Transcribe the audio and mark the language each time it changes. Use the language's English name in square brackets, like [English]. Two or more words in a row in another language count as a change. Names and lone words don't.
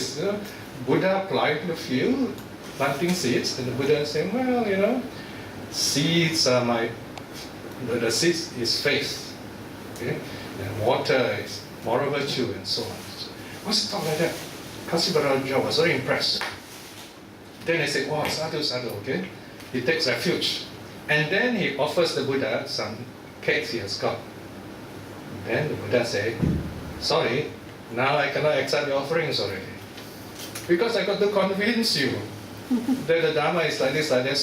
[English] You know, Buddha plowing the field, planting seeds, and the Buddha saying, well, you know, seeds are the seeds is faith. Okay? And water is moral virtue and so on. So, what's it talk like that? Kasi Bharadwaja was very impressed. Then he said, [Pali] wow, sadhu, sadhu, [English] okay? He takes refuge. And then he offers the Buddha some cakes he has got. Then the Buddha said, sorry, now I cannot accept your offerings already. Because I got to convince you that the Dharma is like this, like that.